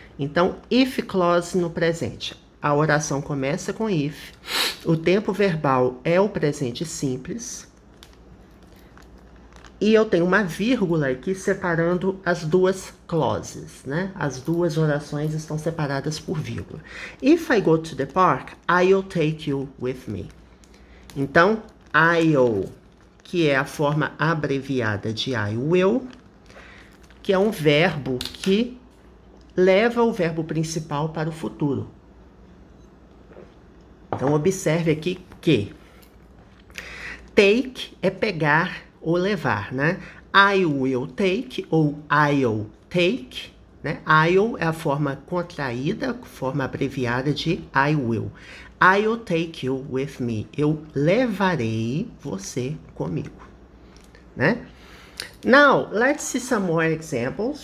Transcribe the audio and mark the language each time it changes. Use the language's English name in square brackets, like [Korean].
[Portuguese] Então, if clause no presente. A oração começa com if, o tempo verbal é o presente simples, e eu tenho uma vírgula aqui separando as duas clauses, né? As duas orações estão separadas por vírgula. [English] If I go to the park, I'll take you with me. [Portuguese] Então, I'll, que é a forma abreviada de I will, que é um verbo que leva o verbo principal para o futuro. Então, observe aqui que take é pegar ou levar, né? [English] I will take ou I'll take, né? [Portuguese] I'll é a forma contraída, forma abreviada de I will. [English] I'll take you with me. [Portuguese] Eu levarei você comigo, né? [English] Now, let's see some more examples.